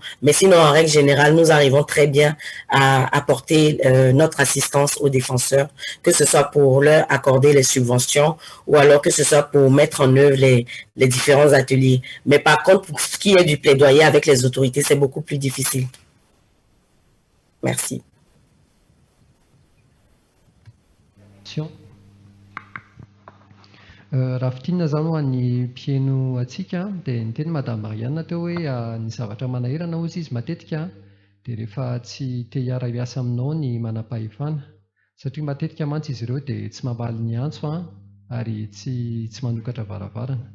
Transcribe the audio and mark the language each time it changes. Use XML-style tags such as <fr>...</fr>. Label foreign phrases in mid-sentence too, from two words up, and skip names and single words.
<fr>Mais sinon, en règle générale, nous arrivons très bien à apporter notre assistance aux défenseurs, que ce soit pour leur accorder les subventions ou alors que ce soit pour mettre en œuvre les différents ateliers. Mais par contre, pour ce qui est du plaidoyer avec les autorités, c'est beaucoup plus difficile. Merci.</fr> <mg>Raha fitinana izany ho an'ny mpieno atsika dia niteny Madame Marianne teo hoe ny zavatra manahirana ozy izy matetika dia rehefa tsy te hiara-miasa aminao ny manam-pahefana satria matetika mantsy izy ireo dia tsy mamaly ny antso ary tsy manokatra varavarana.</mg>